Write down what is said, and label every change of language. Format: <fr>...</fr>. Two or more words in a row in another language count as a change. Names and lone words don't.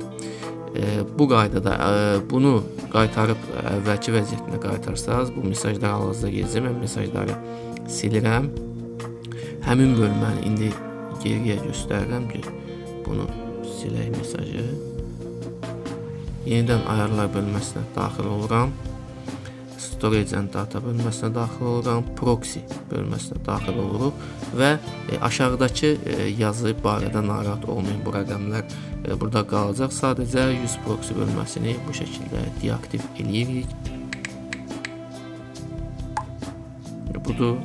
<az>Bu qaydada bunu qaytarıb əvvəlki vəziyyətinə qaytarsanız, bu mesajlar hal-hazırda gedəcək. Mən mesajları silirəm. Həmin bölməni indi geriyə göstərirəm ki, bunu silək mesajı. Yenidən ayarlar bölməsinə daxil oluram. Storage and Data bölməsinə daxil oluram. Proxy bölməsinə daxil oluruq və aşağıdakı yazı barədə narahat olmayın. Bu rəqəmlər burada qalacaq. Sadəcə</az> <en>use proxy</en> <az>bölməsini bu şəkildə deaktiv eləyirik. Budur.</az>